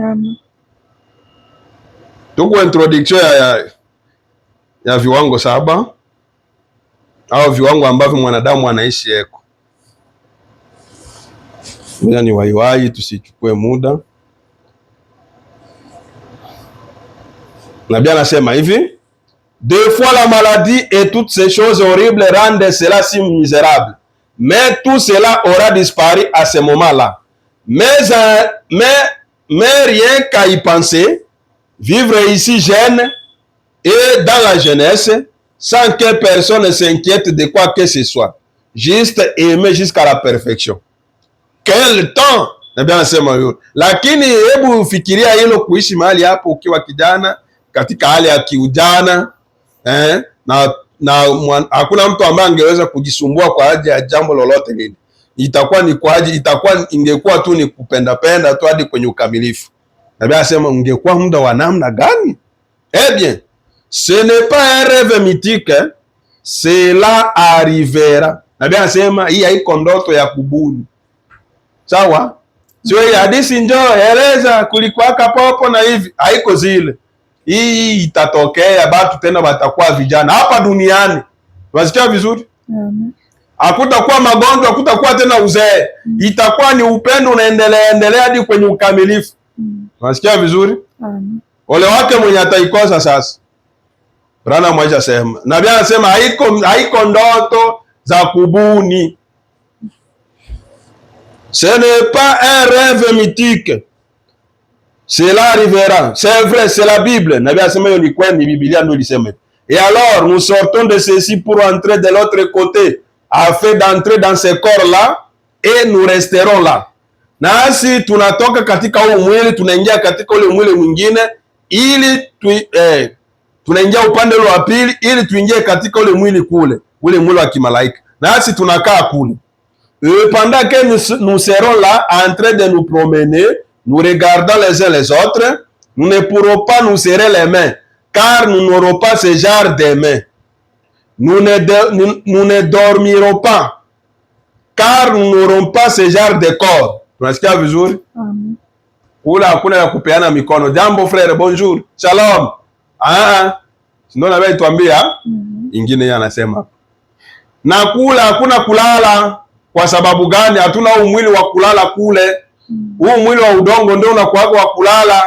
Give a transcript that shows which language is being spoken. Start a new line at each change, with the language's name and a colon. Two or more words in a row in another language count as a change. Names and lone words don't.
Swahili: Tuko introduction ya viwango 7 au viwango ambavyo mwanadamu anaishi yeko. Ni waiwai, tusichukue muda. Nabii anasema hivi,
French: deux fois la maladie et toutes ces choses horribles rendent cela si misérable. Mais tout cela aura disparu à ce moment-là. Mais mais rien qu'à y penser, vivre ici jeune et dans la jeunesse, sans que personne ne s'inquiète de quoi que ce soit. Juste aimer jusqu'à la perfection. Quel temps!
Swahili: Nabii anasema hiyo. Lakini hebu fikiria hilo, kuishi mahali hapo ukiwa kijana katika hali ya kiujana hakuna mtu ambaye angeweza kujisumbua kwa ajili ya jambo lolote lile. Ingekuwa tu ni kupenda tu hadi kwenye ukamilifu. Nabii anasema ungekuwa muda wa namna gani?
French: Eh bien, ce n'est pas un rêve mythique, cela arrivera.
Swahili: Nabii anasema hii haiko ndoto ya kubuni. Sawa? Sio hii hadithi njoo eleza kulikuwaka popo na hivi, haiko zile. Hii itatokea, batu tena watakuwa vijana hapa duniani. Unasikia vizuri? Hakutakuwa magonjwa, hakutakuwa tena uzee. Itakuwa ni upendo unaendelea hadi kwenye ukamilifu. Unasikia vizuri? Ole wake mwenye ataikosa sasa. Brana mwaisha sema. Nabii anasema haiko ndoto za kubuni.
French: Ce n'est pas un rêve mythique. Cela arrivera. C'est vrai, c'est la Bible.
Swahili: Nabii anasema hiyo ni kweli, Biblia ndio ilisema.
French: Et alors, nous sortons de ceci pour entrer de l'autre côté, afin d'entrer dans ce corps-là, et nous resterons là.
Swahili: Nasi tunatoka katika huu mwili, tunaingia katika ule mwili mwingine, ili tunaingia upande ule wa pili, ili tuingie katika ule mwili kule, ule mwili wa kimalaika. Nasi tunakaa kule.
French: Pendant que nous serons là, en train de nous promener, nous regardons les uns les autres, nous ne pourrons pas nous serrer les mains, car nous n'aurons pas ce genre de mains. Nous ne dormirons pas, car nous n'aurons pas ce genre de corps.
Swahili: Tunasikia vizuri? Kula hakuna ya kupeana mikono. Jambo
French: frere, bonjour,
Swahili: shalom. Ndio na wewe tuambia. Ingine yeye anasema. Na kula hakuna kulala. Kwa sababu gani? Hatuna huu mwili wa kulala kule. Huu mwili wa udongo ndio unakuwa wa kulala.